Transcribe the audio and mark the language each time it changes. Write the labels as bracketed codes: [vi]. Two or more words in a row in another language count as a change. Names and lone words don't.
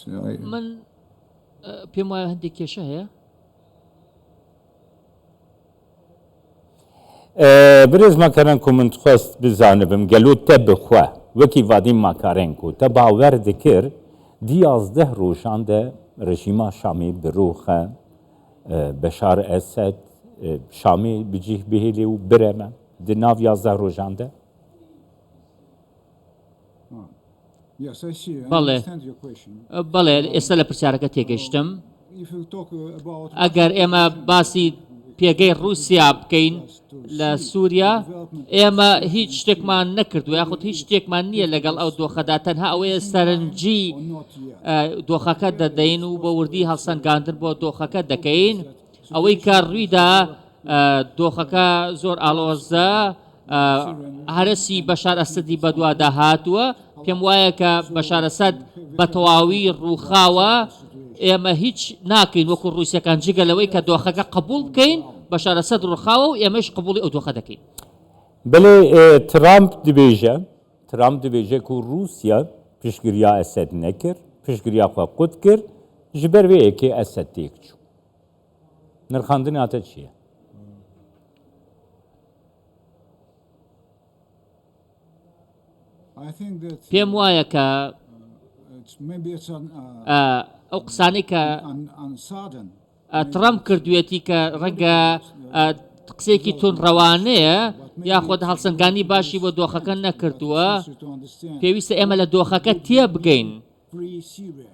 [ckb] من پێم وایە هەندێک کێشە هەیە [ku] birêz Makarenko min dixwest bizanibim gelo te bi xwe wekî vadî Makarenko te bawer dikir di 11 rojan de rejîma Şamê birûxe Beşar Esed Şamê bi cih bihêlê û bireme di nav 11 rojan de [en] Yes, I see. I [ckb] بەڵێ [en] understand your question. [ckb] بەڵێ ئێستا لە پرسیارەکە تێگەیشتم [en] If you talk about [ckb] ئەگەر ئێمە باسی پێگەی رووسیا بکەین لە سووریا ئێمە هیچ شتێکمان نەکردو یاخود هیچ شتێکمان نییە لەگەڵ ئەو دۆخەدا تەنها ئەوەیە سەرنجی دۆخەکە دەدەین و بە وردی هەڵسەنگاندن بۆ دۆخەکە دەکەین ئەوەی کە ڕوویدا دۆخەکە زۆر ئاڵۆزە هەرسی بەشار ئەسەدی بەدوادا هاتووە پێم وایە کە بەشار ئەسەد بە تەواوی ڕووخاوە ئێمە هیچ ناکەین وەکو ڕووسیەکان جگەلەوەی کە دۆخەکە قبول بکەین بەشار ئەسەد ڕووخاوە و ئێمەش قبولی ئەو دۆخە دەکەین [ku] Belê Trump dibêje ku Rûsya piştgiriya Esed nekir, piştgiriya xwe qut kir, ji ber vê yekê Esed têk çû. Nirxandinê hate çi ye? [en] I think that [ckb] پێم وایە کە [en] maybe it's [ckb] ئەو قسانەی کە [en] unsudden. [ckb] ترامپ کردوێتی کە ڕەنگە قسێکی تون ڕەوانەیە یاخۆت هەڵسەنگانی باشی بۆ دۆخەکە نەکردووە [en] To understand [ckb] پێویستە ئێمە لە دۆخەکە تێ بگەین [en] free Syria.